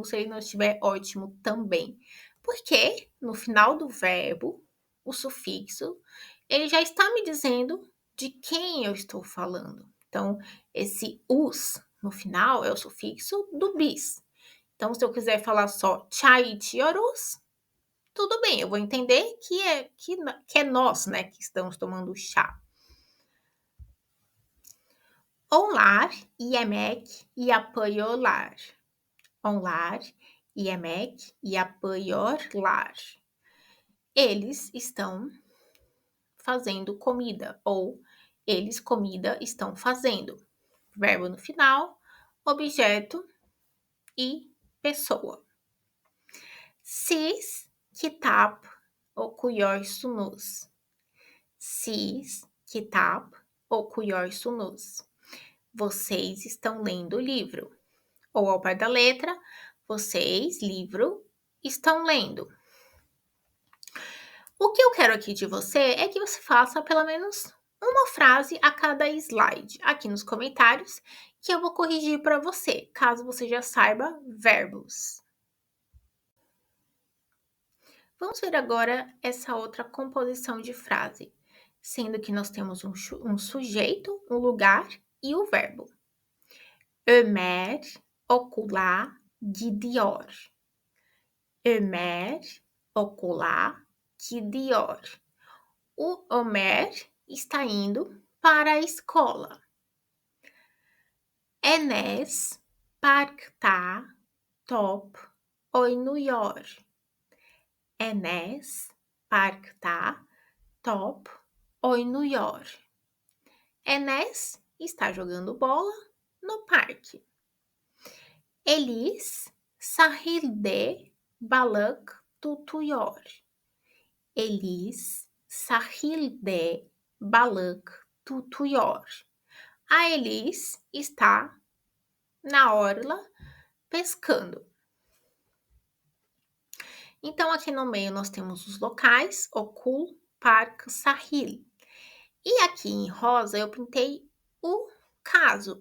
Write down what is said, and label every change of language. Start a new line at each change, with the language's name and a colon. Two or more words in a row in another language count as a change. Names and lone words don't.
Portuguese: Se ele não estiver, ótimo também. Porque no final do verbo, o sufixo, ele já está me dizendo de quem eu estou falando. Então, esse us no final é o sufixo do bis. Então, se eu quiser falar só
Turkish: chai chiorus,
Portuguese: tudo bem, eu vou entender que é nós, né, que estamos tomando chá.
Turkish: Onlar, yemek, yapıyorlar. Onlar, yemek, yapıyorlar.
Portuguese: Eles estão fazendo comida, ou eles comida estão fazendo. Verbo no final, objeto e pessoa.
Turkish: Siz kitap okuyorsunuz. Siz kitap okuyorsunuz.
Portuguese: Vocês estão lendo o livro. Ou ao pé da letra, vocês, livro, estão lendo. O que eu quero aqui de você é que você faça pelo menos uma frase a cada slide aqui nos comentários, que eu vou corrigir para você, caso você já saiba verbos. Vamos ver agora essa outra composição de frase, sendo que nós temos um sujeito, um lugar e o verbo.
Turkish: Ömer okula gidiyor. Ömer okula gidiyor.
Portuguese: O Ömer está indo para a escola.
Turkish: Enes parkta top oynuyor. Enes parkta top oynuyor.
Portuguese: Enes está jogando bola no parque.
Turkish: Elis sahilde balık tutuyor. Elis sahilde balık tutuyor.
Portuguese: A Elis está na orla pescando. Então, aqui no meio nós temos os locais, Okul, Parque, Sahil. E aqui em rosa eu pintei o caso.